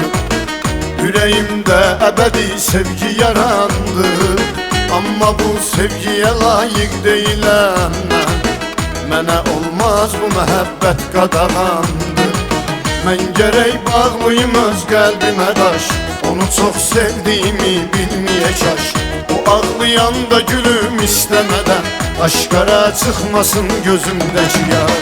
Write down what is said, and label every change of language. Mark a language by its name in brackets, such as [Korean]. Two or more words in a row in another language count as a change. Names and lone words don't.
[Turkish] Yüreğimde ebedi sevgi yarandı. Ama bu sevgiye layık değilim ben. [Azerbaijani] Mənə olmaz bu məhəbbət qadağandı. Mən gərək bağlıyım öz qəlbimə daş. Onu çox sevdiyimi bilməyə kaş. O ağlayanda gülüm istəmədən aşkara çıxmasın gözümdəki yaş.